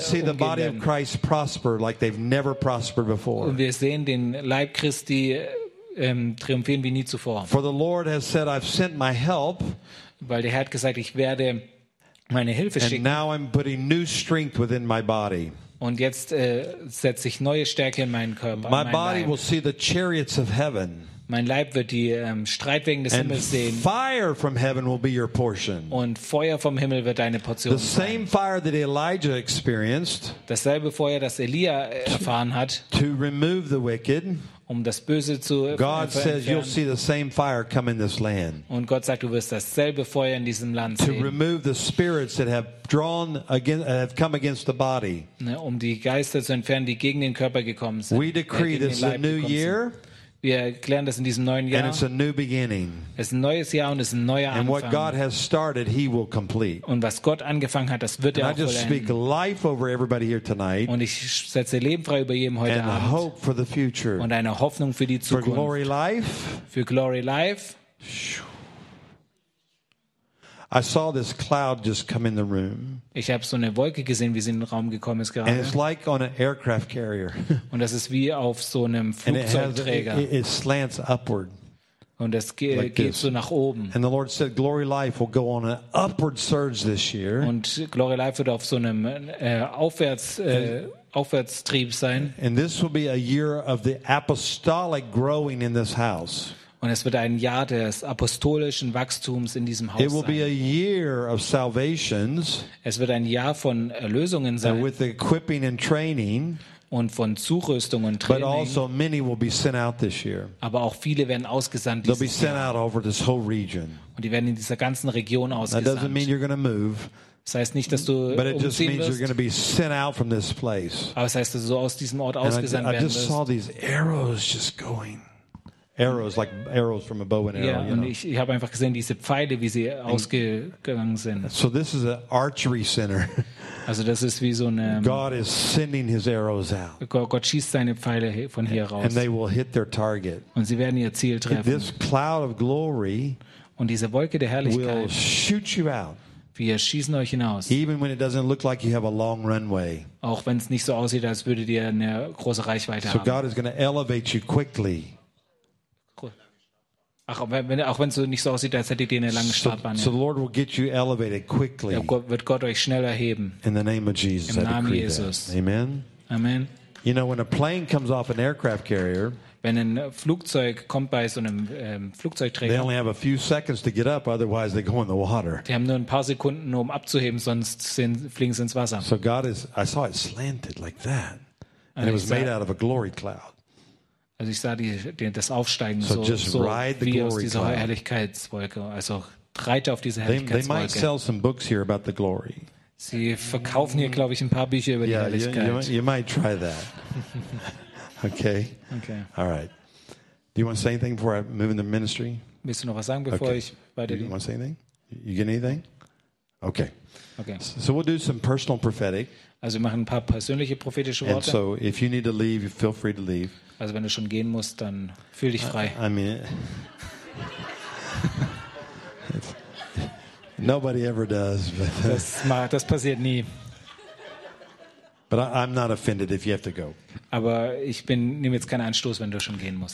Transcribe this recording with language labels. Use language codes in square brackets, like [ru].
[de] Und wir sehen den Leib Christi triumphieren wie nie zuvor. [en] For the Lord has said, I've sent my help, [de] weil der Herr hat gesagt, ich werde meine Hilfe schicken. [en] And now I'm putting new strength within my body. [de] Und jetzt setze ich neue Stärke in meinen Körper. [en] My mein body [de] Leib. [en] Will see the chariots of heaven. [de] Mein Leib wird die Streitwagen des [en] and [de] Himmels sehen. [en] Fire from heaven will be your portion. [de] Und Feuer vom Himmel wird deine Portion [en] the [de] sein. [en] Same fire that Elijah experienced, [de] dasselbe Feuer, das Elia erfahren hat, [en] to remove the wicked, [de] um das Böse zu [en] God [de] entfernen. [en] Says, you'll see the same fire come in this land. [de] Und Gott sagt, du wirst dasselbe Feuer in diesem Land sehen. [en] To remove the spirits that have drawn again, have come against the body. [de] Um die Geister zu entfernen, die gegen den Körper gekommen sind. [en] We decree this is a new year. [de] Wir erklären das in diesem neuen Jahr. [en] And it's a new beginning. [de] Es ist ein neues Jahr und es ist ein neuer Anfang. [en] And what God has started, he will complete. [de] Und was Gott angefangen hat, das wird er auch vollenden. [en] And I just speak life over everybody here tonight. [de] Und ich setze Leben frei über jedem heute [en] and [de] Abend. [en] Hope for the future. [de] Und eine Hoffnung für die Zukunft. [en] For glory life. [de] Für Glory Life. [en] I saw this cloud just come in the room. [de] Ich habe so eine Wolke gesehen, wie sie in den Raum gekommen ist gerade. [en] And it's like on an aircraft carrier. [de] Und das ist wie auf so einem Flugzeugträger. [en] And it slants upward. [de] Und es geht so nach oben. [en] And the Lord said, "Glory Life will go on an upward surge this year." [de] Und Glory Life wird auf so einem Aufwärtstrieb sein. [en] And this will be a year of the apostolic growing in this house. [de] Und es wird ein Jahr des apostolischen Wachstums in diesem Haus [en] it will [de] sein. [en] Be a year of salvations, [de] es wird ein Jahr von Erlösungen sein. [en] And with equipping and training, [de] und von Zurüstung und Training. [en] But also many will be sent out this year. [de] Aber auch viele werden ausgesandt dieses [en] be sent out over this whole region. [de] Und die werden in dieser ganzen Region ausgesandt. [en] That doesn't mean you're going to move. [de] Das heißt nicht, dass du [en] but it just means you're going to be sent out from this place. [de] Aber es heißt, dass du aus diesem Ort ausgesandt werden wirst. [en] I just saw these arrows just going. Arrows like arrows from a bow and arrow. Yeah, you know? [de] Ich habe einfach gesehen diese Pfeile, wie sie ausgegangen sind. [en] So this is an archery center. [de] Also das ist wie so eine. [en] God is sending his arrows out. [de] Gott schießt seine Pfeile von hier raus. [en] And they will hit their target. [de] Und sie werden ihr Ziel treffen. [en] This cloud of glory. [de] Und diese Wolke der Herrlichkeit. [en] Will shoot you out. [de] Wir schießen euch hinaus. [en] Even when it doesn't look like you have a long runway. [de] Auch wenn es nicht so aussieht, als würdet ihr eine große Reichweite [en] so [de] haben. [en] So God is going to elevate you quickly. [de] Ach, auch wenn es nicht so aussieht, als hättet ihr eine lange Startbahn. [en] So the Lord will get you elevated quickly. [de] Wird Gott euch schnell erheben. [en] In the name of Jesus. [de] Im Namen Jesus. [en] Amen. [de] Amen. [en] You know, when a plane comes off an aircraft carrier, [de] wenn ein Flugzeug kommt bei so einem Flugzeugträger, [en] they only have a few seconds to get up, otherwise they go in the water. [de] Die haben nur ein paar Sekunden, um abzuheben, sonst fliegen sie ins Wasser. [en] So God is, I saw it slanted like that, and it was made out of a glory cloud. [de] Also ich sah das Aufsteigen so, so wie aus dieser Herrlichkeitswolke. Also reite auf diese Herrlichkeitswolke. Sie verkaufen hier, glaube ich, ein paar Bücher über die Herrlichkeit. [en] You might try that. Okay. [de] Okay. [en] All right. Do you want to say anything before I move into ministry? [de] Willst du noch was sagen, bevor ich weitergehe? [en] Do you want to say anything? You get anything? Okay. [de] Okay. [en] So we'll do some personal prophetic. [de] Also wir machen ein paar persönliche prophetische Worte. [en] And so if you need to leave, feel free to leave. [de] Also wenn du schon gehen musst, dann fühl dich frei. [en] I mean, nobody ever does. But [de] das passiert nie. [en] But I'm not offended if you have to go. [de] Aber ich nehme jetzt keinen Anstoß, wenn du schon gehen musst.